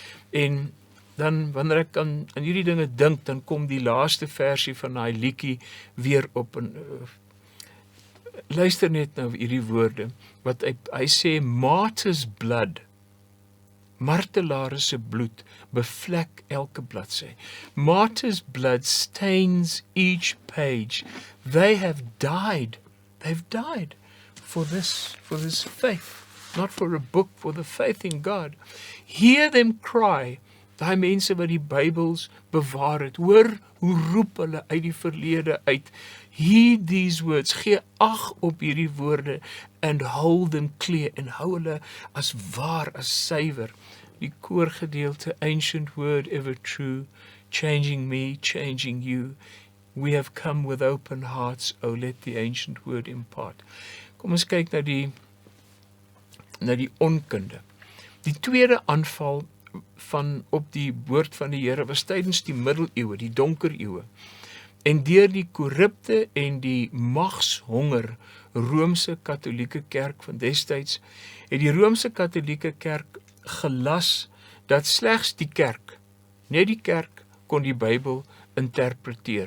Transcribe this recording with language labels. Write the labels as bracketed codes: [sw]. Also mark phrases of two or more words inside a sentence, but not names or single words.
[af] En dan, wanneer ek aan hierdie dinge dink, dan kom die laaste versie van daai liedjie weer op. En luister net nou hierdie woorde, wat hy sê, [en] martyr's blood, [af] martelaars se bloed bevlek elke bladsy. [en] Martyr's blood stains each page. They've died for this faith, not for a book, for the faith in God. Hear them cry, [af] daai mense wat die Bybels bewaar het, hoor hoe roep hulle uit die verlede uit. [en] Heed these words, [af] gee ag op hierdie woorde, [en] and hold them clear, [af] en hou hulle as waar, as suiwer. Die koorgedeelte, [en] ancient word ever true, changing me, changing you. We have come with open hearts, oh let the ancient word impart. [af] Kom ons kyk na die onkunde. Die tweede aanval op die woord van die Here was tydens die middeleeue, die donker eeue. En deur die korrupte en die magshonger Roomse Katolieke Kerk van destyds, het die Roomse Katolieke Kerk gelas dat slegs die kerk, net die kerk, kon die Bybel interpreteer.